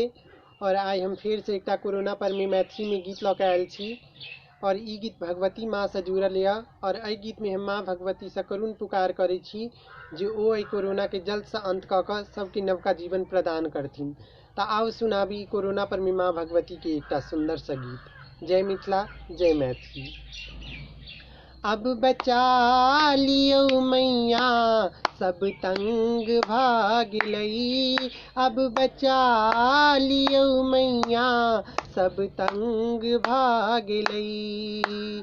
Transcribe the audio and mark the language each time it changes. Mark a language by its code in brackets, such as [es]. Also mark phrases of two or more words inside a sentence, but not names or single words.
[mai] और आइ हम फिर से एकटा कोरोना पर में मैथिली में गीत लऽ के आयल छी। और ई गीत भगवती माँ से जुड़ल यऽ। और एहि गीत में हम माँ भगवती से करुण पुकार करै छी जे ओ एहि कोरोना के जल्द से अंत कऽ कऽ सबके नवका जीवन प्रदान करथिन। तऽ आओ सुनाबी कोरोना पर में माँ भगवती के एकटा सुंदर सा गीत। जय मिथिला, जय मैथिली। अब बचा लियो मैया सब तंग भाग लई। अब बचा लियो मैया सब तंग भाग लई।